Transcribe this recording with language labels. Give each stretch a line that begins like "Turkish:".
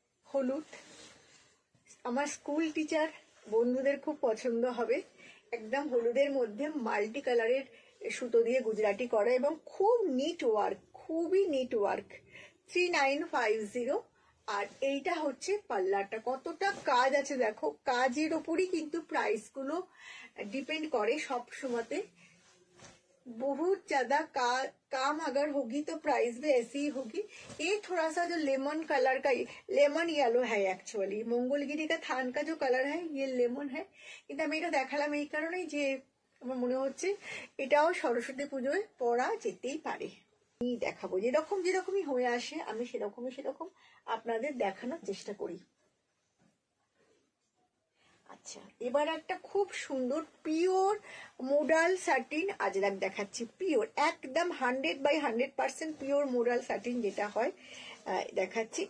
Bangla: হলুদ, আমার school teacher বন্ধুদের খুব পছন্দ হবে, একদম হলুদের মধ্যে মাল্টি কালারের সুতো দিয়ে গুজরাটি করা এবং খুব নিট ওয়ার্ক, খুবই নিট ওয়ার্ক, 3950। আর এইটা হচ্ছে পাল্লাটা, কতটা কাজ আছে দেখো, কাজের ওপরই কিন্তু প্রাইস গুলো
Hindi: डिपेंड करे सब
Bangla: সময়তে।
Hindi: बहुत ज्यादा काम अगर होगी तो प्राइस भी ऐसी ही होगी। ये थोड़ा सा जो लेमन कलर का, लेमन येलो है एक्चुअली, मंगलगिरी का थान का जो कलर है ये लेमन है,
Bangla: কিন্তু আমি এটা দেখালাম এই কারণেই যে আমার মনে হচ্ছে এটাও সরস্বতী পুজোয় পরা যেতেই পারে। আমি দেখাবো যেরকমই হয়ে আসে, আমি সেরকম আপনাদের দেখানোর চেষ্টা করি। আচ্ছা এবার একটা খুব সুন্দর পিওর মোডাল সাটিন আজরাক দেখাচ্ছি, পিওর একদম 100% পিওর মোডাল সাটিন যেটা হয় দেখাচ্ছি।